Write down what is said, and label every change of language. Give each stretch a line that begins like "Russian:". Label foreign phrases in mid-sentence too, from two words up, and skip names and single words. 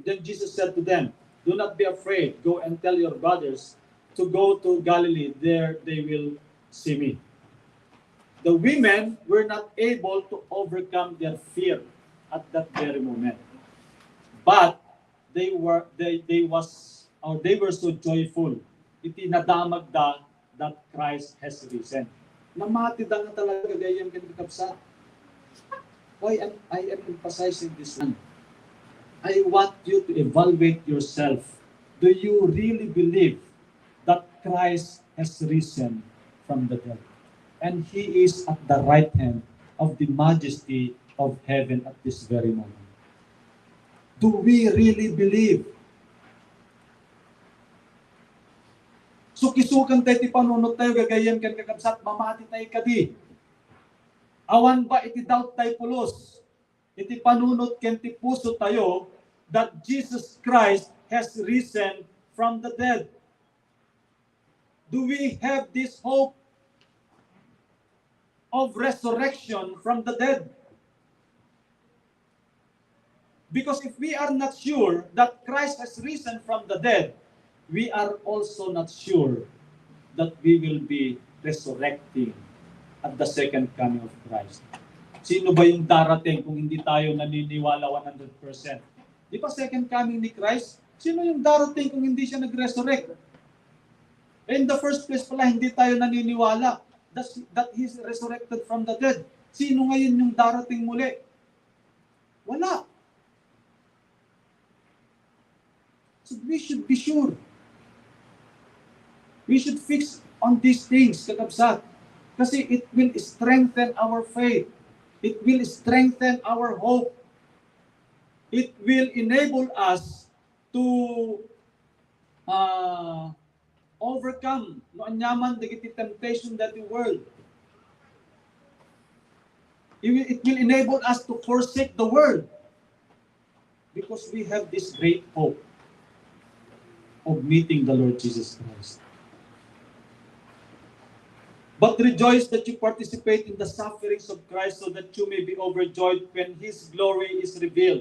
English: Then Jesus said to them, "Do not be afraid. Go and tell your brothers to go to Galilee. There they will see me." The women were not able to overcome their fear at that very moment. But they were so joyful.
Iloko: Iti nadamag da
English: that Christ has risen.
Iloko: Namatid nga talaga gayam ken kapsat.
English: Why am I emphasizing this one? I want you to evaluate yourself. Do you really believe that Christ has risen from the dead? And He is at the right hand of the majesty of heaven at this very moment. Do we really believe?
Iloko: Sukisukan tayo ti panunot tayo gagayam ken kakabsat mamati tayo kadi. Awan ba iti doubt tayo pulos? Iti panunot ken ti puso tayo
English: that Jesus Christ has risen from the dead. Do we have this hope of resurrection from the dead? Because if we are not sure that Christ has risen from the dead, we are also not sure that we will be resurrecting at the second coming of Christ.
Filipino: Sino ba yung darating kung hindi tayo naniniwala 100%? Di ba
English: second coming
Filipino: ni Christ? Sino yung darating kung hindi siya nag-resurrect? In the first place pala, hindi tayo naniniwala that He's resurrected from the dead. Sino ngayon yung darating muli? Wala.
English: So we should be sure. We should fix on these things, kakabsat. Kasi it will strengthen our faith. It will strengthen our hope. It will enable us to overcome
Iloko: no anyaman dagiti
English: temptation that the world. It will enable us to forsake the world because we have this great hope of meeting the Lord Jesus Christ. But rejoice that you participate in the sufferings of Christ so that you may be overjoyed when His glory is revealed.